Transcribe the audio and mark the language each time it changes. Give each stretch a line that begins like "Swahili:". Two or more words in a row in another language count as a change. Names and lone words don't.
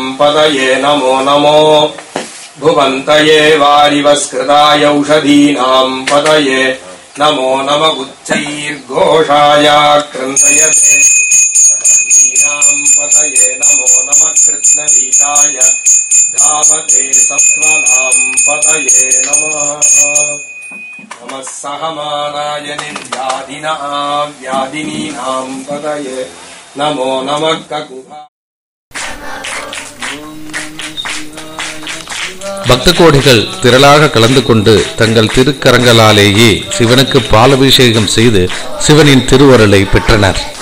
Sanskrit: पतये नमो नमो भुवन्तये वारिवस्कृताय औषधीनाम् पतये नमो नम उच्चैर्घोषाय क्रन्दयते ीनाम् पतये नमो नमः कृत्स्नवीताय धावते सत्त्वनाम् पतये नमः नमः सहमानाय निर्व्याधिनीनाम् पतये नमो नमः ककुभा।
Tamil: பக்த கோடிகள் திரளாக கலந்து கொண்டு தங்கள் திருக்கரங்களாலேயே சிவனுக்கு பாலபிஷேகம் செய்து சிவனின் திருவருளை பெற்றனர்.